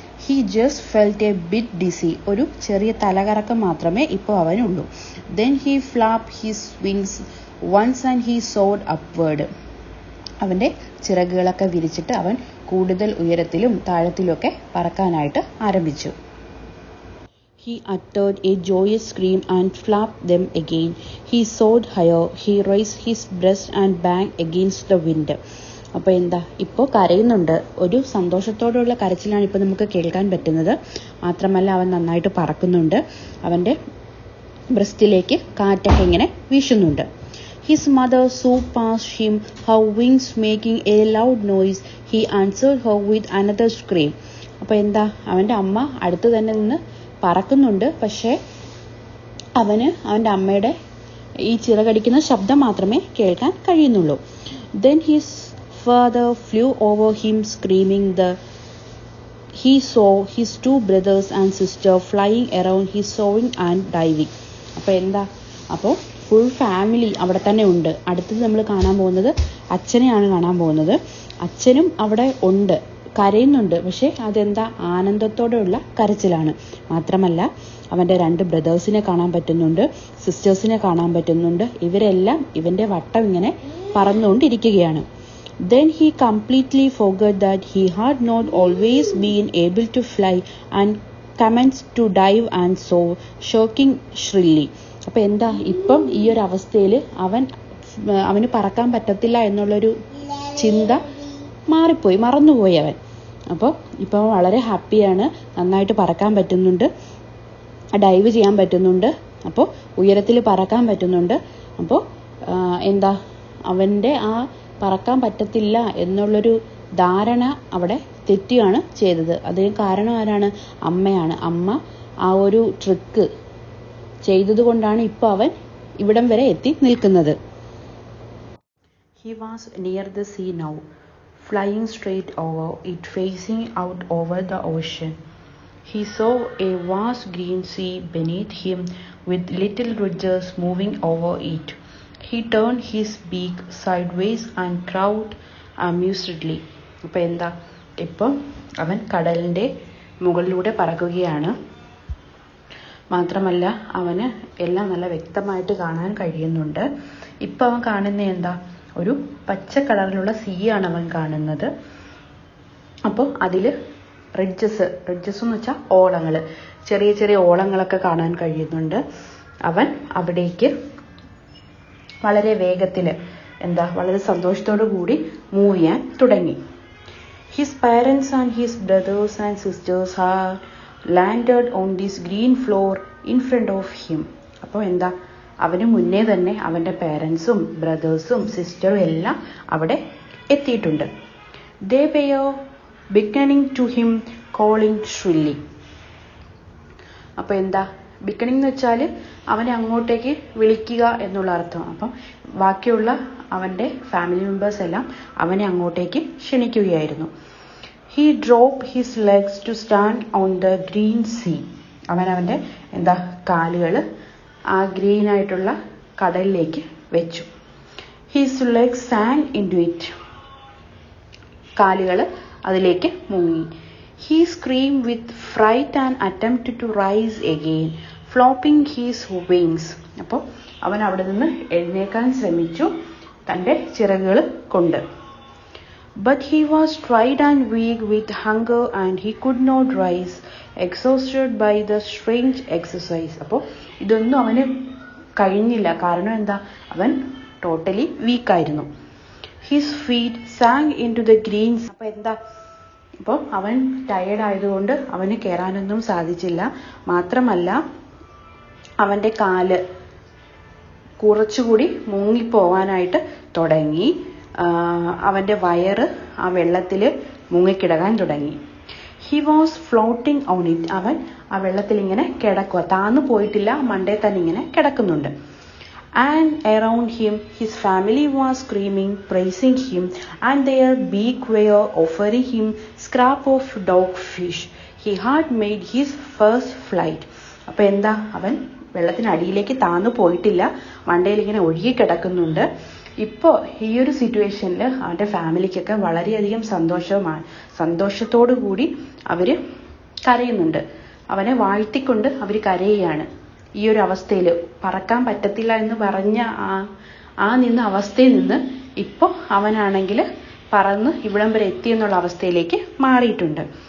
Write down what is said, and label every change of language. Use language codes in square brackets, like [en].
[en] He just felt a bit dizzy. [ml] ഒരു ചെറിയ തലകറക്കം മാത്രമേ ഇപ്പോൾ അവനുള്ളൂ. [en] Then he flap his wings once and he soared upward. [ml] അവൻ്റെ ചിറകുകളൊക്കെ വിരിച്ചിട്ട് അവൻ കൂടുതൽ ഉയരത്തിലും താഴത്തിലുമൊക്കെ പറക്കാനായിട്ട് ആരംഭിച്ചു. [en] He uttered a joyous scream and flapped them again. He soared higher. He raised his breast and banged against the wind. [ml] അപ്പോൾ എന്താ, ഇപ്പോൾ കരയുന്നുണ്ട്. ഒരു സന്തോഷത്തോടുള്ള കരച്ചിലാണ് ഇപ്പോൾ നമുക്ക് കേൾക്കാൻ പറ്റുന്നത്. മാത്രമല്ല അവൻ നന്നായിട്ട് പറക്കുന്നുണ്ട്. അവൻ്റെ ബ്രസ്റ്റിലേക്ക് കാറ്റൊക്കെ ഇങ്ങനെ വീശുന്നുണ്ട്. [en] His mother saw past him, her wings making a loud noise. He answered her with another scream. [ml] അപ്പോൾ എന്താ, അവൻ്റെ അമ്മ അടുത്ത് തന്നെ നിന്ന് പറക്കുന്നുണ്ട്. പക്ഷേ അവൻ്റെ അമ്മയുടെ ഈ ചിറകടിക്കുന്ന ശബ്ദം മാത്രമേ കേൾക്കാൻ കഴിയുന്നുള്ളൂ. [en] Then his father flew over him screaming. He saw his two brothers and sister flying around his soaring and diving. [ml] അപ്പോൾ എന്താ, അപ്പോൾ ഫുൾ ഫാമിലി അവിടെ തന്നെ ഉണ്ട്. അടുത്തത് നമ്മൾ കാണാൻ പോകുന്നത് അച്ഛനെയാണ് കാണാൻ പോകുന്നത്. അച്ഛനും അവിടെ ഉണ്ട്, കരയുന്നുണ്ട്. പക്ഷെ അതെന്താ, ആനന്ദത്തോടെയുള്ള കരച്ചിലാണ്. മാത്രമല്ല അവൻ്റെ 2 ബ്രദേഴ്സിനെ കാണാൻ പറ്റുന്നുണ്ട്, സിസ്റ്റേഴ്സിനെ കാണാൻ പറ്റുന്നുണ്ട്. ഇവരെല്ലാം ഇവൻ്റെ വട്ടം ഇങ്ങനെ പറന്നുകൊണ്ടിരിക്കുകയാണ്. [en] Then he completely forgot that he had not always been able to fly and commenced to dive and soar, shouting shrilly. [ml] അപ്പോൾ എന്താ, ഇപ്പം ഈ ഒരു അവസ്ഥയിൽ അവന് പറക്കാൻ പറ്റത്തില്ല എന്നുള്ളൊരു ചിന്ത മറന്നുപോയി അവൻ. അപ്പോൾ ഇപ്പോൾ വളരെ ഹാപ്പിയാണ്, നന്നായിട്ട് പറക്കാൻ പറ്റുന്നുണ്ട്, ഡൈവ് ചെയ്യാൻ പറ്റുന്നുണ്ട്, അപ്പോൾ ഉയരത്തിൽ പറക്കാൻ പറ്റുന്നുണ്ട്. അപ്പോൾ എന്താ, അവൻ്റെ ആ പറക്കാൻ പറ്റത്തില്ല എന്നുള്ളൊരു ധാരണ അവിടെ തെറ്റുകയാണ് ചെയ്തത്. അതിന് കാരണം ആരാണ്? അമ്മയാണ്. അമ്മ ആ ഒരു ട്രിക്ക് ചെയ്തത് കൊണ്ടാണ് ഇപ്പോൾ അവൻ ഇവിടം വരെ എത്തി നിൽക്കുന്നത്. [en] He was near the sea now, flying straight over it, facing out over the ocean. He saw a vast green sea beneath him with little ridges moving over it. He turned his beak sideways and crowed amusedly. [ml] അപ്പോൾ എന്താ, ഇപ്പം അവൻ കടലിൻ്റെ മുകളിലൂടെ പറക്കുകയാണ്. മാത്രമല്ല അവന് എല്ലാം നല്ല വ്യക്തമായിട്ട് കാണാൻ കഴിയുന്നുണ്ട്. ഇപ്പം അവൻ കാണുന്ന എന്താ, ഒരു പച്ച കളറിലുള്ള സീയാണ് അവൻ കാണുന്നത്. അപ്പോൾ അതിൽ റിഡ്ജസ് എന്ന് വെച്ചാൽ ഓളങ്ങൾ, ചെറിയ ചെറിയ ഓളങ്ങളൊക്കെ കാണാൻ കഴിയുന്നുണ്ട്. അവൻ അവിടേക്ക് വളരെ വേഗത്തിൽ വളരെ സന്തോഷത്തോടു കൂടി മൂവ് ചെയ്യാൻ തുടങ്ങി. [en] His parents and his brothers and sisters had landed on this green floor in front of him. [ml] അപ്പോൾ എന്താ, അവന് മുന്നേ തന്നെ അവൻ്റെ പേരൻസും ബ്രദേഴ്സും സിസ്റ്ററും എല്ലാം അവിടെ എത്തിയിട്ടുണ്ട്. [en] They were beckoning to him, calling shrilly. [ml] അപ്പോൾ എന്താ, ബിക്കണിംഗ് എന്ന് വെച്ചാൽ അവനെ അങ്ങോട്ടേക്ക് വിളിക്കുക എന്നുള്ള അർത്ഥം. അപ്പം ബാക്കിയുള്ള അവൻ്റെ ഫാമിലി മെമ്പേഴ്സ് എല്ലാം അവനെ അങ്ങോട്ടേക്ക് ക്ഷണിക്കുകയായിരുന്നു. [en] He dropped his legs to stand on the green sea. [ml] അവൻ്റെ കാലുകൾ ആ ഗ്രീൻ ആയിട്ടുള്ള കടലിലേക്ക് വെച്ചു. [en] His legs sank into it. [ml] കാലുകൾ അതിലേക്ക് മുങ്ങി. [en] He screamed with fright and attempted to rise again, flopping his wings. [ml] അപ്പോൾ അവൻ അവിടെ നിന്ന് എഴുന്നേൽക്കാൻ ശ്രമിച്ചു തൻ്റെ ചിറകുകൾ കൊണ്ട്. [en] But he was tired and weak with hunger and he could not rise, exhausted by the strange exercise. [ml] അപ്പോൾ ഇതൊന്നും അവന് കഴിഞ്ഞില്ല. കാരണം എന്താ, അവൻ totally വീക്കായിരുന്നു. [en] His feet sank into the greens. [ml] അപ്പോൾ എന്താ, ഇപ്പോൾ അവൻ ടയേർഡ് ആയതുകൊണ്ട് അവന് കയറാനൊന്നും സാധിച്ചില്ല. മാത്രമല്ല അവൻ്റെ കാല് കുറച്ചുകൂടി മുങ്ങിപ്പോവാനായിട്ട് തുടങ്ങി. അവൻ്റെ വയറ് ആ വെള്ളത്തിൽ മുങ്ങിക്കിടക്കാൻ തുടങ്ങി. [en] He was floating on it. [ml] അവൻ ആ വെള്ളത്തിൽ ഇങ്ങനെ കിടക്കുക, താന്നു പോയിട്ടില്ല, മണ്ടേ തന്നെ ഇങ്ങനെ കിടക്കുന്നുണ്ട്. [en] And around him his family was screaming, praising him, and their beak were offering him scrap of dogfish. He had made his first flight. [ml] അപ്പോൾ എന്താ, അവൻ വെള്ളത്തിനടിയിലേക്ക് താന്നു പോയിട്ടില്ല, മണ്ടയിൽ ഇങ്ങനെ ഒഴുകി കിടക്കുന്നുണ്ട്. ഇപ്പോൾ ഈ ഒരു സിറ്റുവേഷനിൽ അവൻ്റെ ഫാമിലിക്കൊക്കെ വളരെയധികം സന്തോഷത്തോടു കൂടി അവർ കരയുന്നുണ്ട്. അവനെ വാഴ്ത്തിക്കൊണ്ട് അവർ കരയുകയാണ്. ഈ ഒരു അവസ്ഥയിൽ പറക്കാൻ പറ്റത്തില്ല എന്ന് പറഞ്ഞ നിന്ന അവസ്ഥയിൽ നിന്ന് ഇപ്പോൾ അവനാണെങ്കിൽ പറന്ന് ഇവിടം വരെ എത്തി എന്നുള്ള അവസ്ഥയിലേക്ക് മാറിയിട്ടുണ്ട്.